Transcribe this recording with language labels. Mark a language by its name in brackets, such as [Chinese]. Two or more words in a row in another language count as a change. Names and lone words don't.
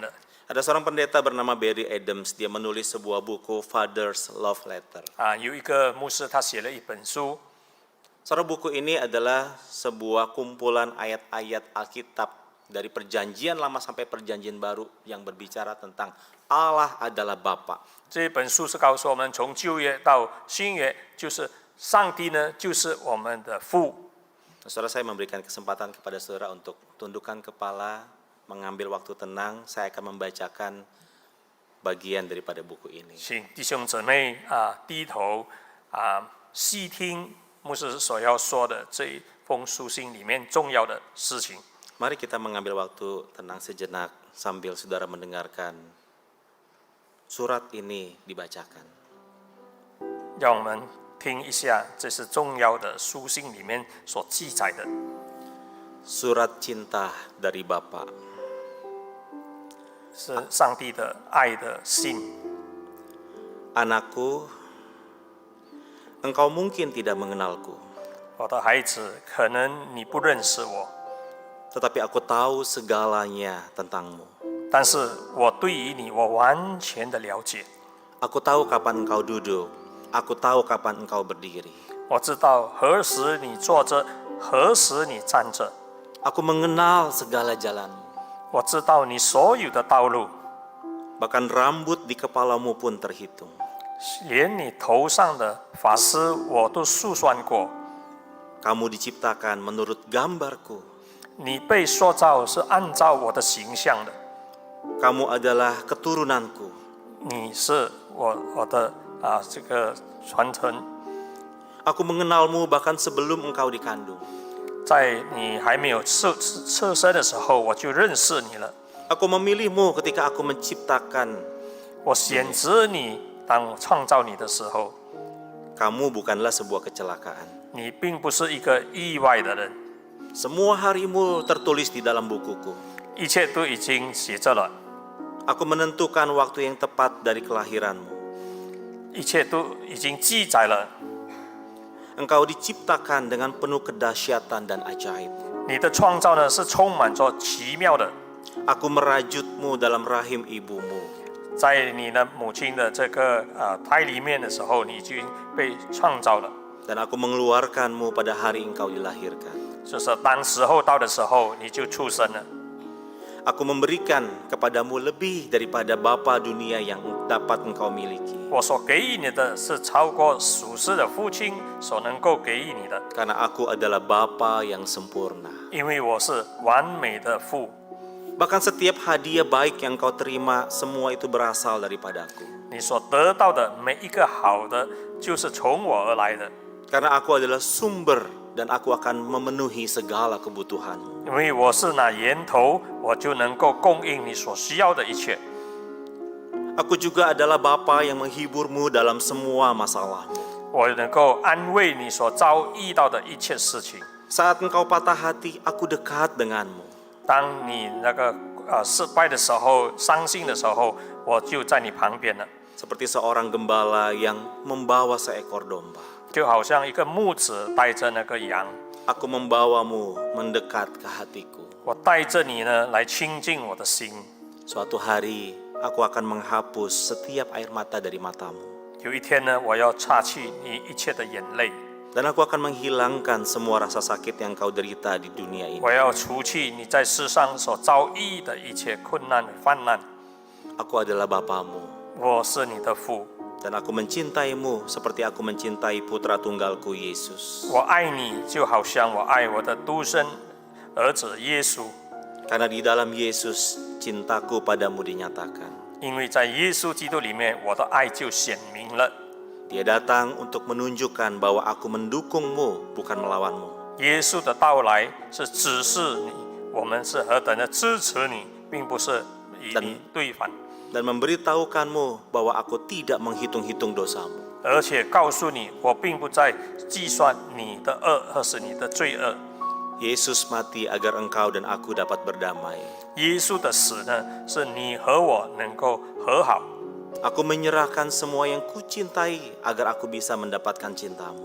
[Indonesian] Ada seorang pendeta bernama Barry Adams, dia menulis sebuah buku Father's Love Letter. [Chinese] 有一个牧师他写了一本书， [Indonesian] Saudara, buku ini adalah sebuah kumpulan ayat-ayat Alkitab dari perjanjian lama sampai perjanjian baru yang berbicara tentang Allah adalah Bapa. [Chinese] 这本书是告诉我们，从旧约到新约，就是上帝呢就是我们的父。 [Indonesian] Saudara, saya memberikan kesempatan kepada saudara untuk tundukkan kepala, mengambil waktu tenang. Saya akan membacakan bagian daripada buku ini. [Chinese] 请弟兄姊妹低头细听牧师所要说的这一封书信里面重要的事情。 [Indonesian] Mari kita mengambil waktu tenang sejenak sambil saudara mendengarkan surat ini dibacakan. [Chinese] 让我们听一下，这是重要的书信里面所记载的。 [Indonesian] Surat cinta dari Bapa. [Chinese] 是上帝的爱的信。 [Indonesian] Anakku, engkau mungkin tidak mengenalku, [Chinese] 我的孩子，可能你不认识我， [Indonesian] tetapi aku tahu segalanya tentangmu. [Chinese] 但是我对于你，我完全的了解。 [Indonesian] Aku tahu kapan engkau duduk, aku tahu kapan engkau berdiri. [Chinese] 我知道何时你坐着，何时你站着。 [Indonesian] Aku mengenal segala jalanmu. [Chinese] 我知道你所有的道路， [Indonesian] Bahkan rambut di kepalamu pun terhitung. [Chinese] 连你头上的发丝我都数算过。 [Indonesian] Kamu diciptakan menurut gambarku. [Chinese] 你被塑造是按照我的形象的， [Indonesian] Kamu adalah keturunanku. [Chinese] 你是我的这个传承。 [Indonesian] Aku mengenalmu bahkan sebelum engkau dikandung. [Chinese] 在你还没有出生的时候，我就认识你了。 [Indonesian] Aku memilihmu ketika aku menciptakan. [Chinese] 我选择你，当我创造你的时候， [Indonesian] Kamu bukanlah sebuah kecelakaan. [Chinese] 你并不是一个意外的人， [Indonesian] Semua harimu tertulis di dalam bukuku. [Chinese] 一切都已经写着了， [Indonesian] Aku menentukan waktu yang tepat dari kelahiranmu. [Chinese] 一切都已经记载了。 [Indonesian] Engkau diciptakan dengan penuh kedahsyatan dan ajaib. [Chinese] 你的创造呢是充满着奇妙的， [Indonesian] Aku merajutmu dalam rahim ibumu. [Chinese] 在你的母亲的这个胎里面的时候，你已经被创造了。 [Indonesian] Dan aku mengeluarkanmu pada hari engkau dilahirkan. [Chinese] 就是当时候到的时候，你就出生了。 [Indonesian] Aku memberikan kepadamu lebih daripada bapa dunia yang dapat engkau miliki. [Chinese] 我所给予你的是超过属世的父亲所能够给予你的， [Indonesian] Karena aku adalah bapa yang sempurna. [Chinese] 因为我是完美的父。 [Indonesian] Bahkan setiap hadiah baik yang kau terima, semua itu berasal daripadaku. [Chinese] 你所得到的每一个好的，就是从我而来的， [Indonesian] Karena aku adalah sumber dan aku akan memenuhi segala kebutuhanmu. [Chinese] 因为我是那源头，我就能够供应你所需要的一切。 [Indonesian] Aku juga adalah bapa yang menghiburmu dalam semua masalahmu. [Chinese] 我能够安慰你所遭遇到的一切事情。 [Indonesian] Saat engkau patah hati, aku dekat denganmu. [Chinese] 当你那个失败的时候、伤心的时候，我就在你旁边了， [Indonesian] Seperti seorang gembala yang membawa seekor domba. [Chinese] 就好像一个牧子带着那个羊， [Indonesian] Aku membawamu mendekat ke hatiku. [Chinese] 我带着你呢来亲近我的心。 [Indonesian] Suatu hari, aku akan menghapus setiap air mata dari matamu. [Chinese] 有一天呢，我要擦去你一切的眼泪， [Indonesian] Dan aku akan menghilangkan semua rasa sakit yang kau derita di dunia ini. [Chinese] 我要除去你在世上所遭遇的一切困难患难。 [Indonesian] Aku adalah bapamu. [Chinese] 我是你的父， [Indonesian] Dan aku mencintaimu seperti aku mencintai putra tunggalku Yesus. [Chinese] 我爱你就好像我爱我的独生儿子耶稣。 [Indonesian] Karena di dalam Yesus, cintaku padamu dinyatakan. [Chinese] 因为在耶稣基督里面，我的爱就显明了。 [Indonesian] Dia datang untuk menunjukkan bahwa aku mendukungmu, bukan melawanmu. [Chinese] 耶稣的到来是指示你，我们是何等的支持你，并不是与你对反， [Indonesian] Dan memberitahukanmu bahwa aku tidak menghitung-hitung dosamu. [Chinese] 而且告诉你，我并不在计算你的恶或是你的罪恶。 [Indonesian] Yesus mati agar engkau dan aku dapat berdamai. [Chinese] 耶稣的死呢，是你和我能够和好。 [Indonesian] Aku menyerahkan semua yang kucintai agar aku bisa mendapatkan cintamu.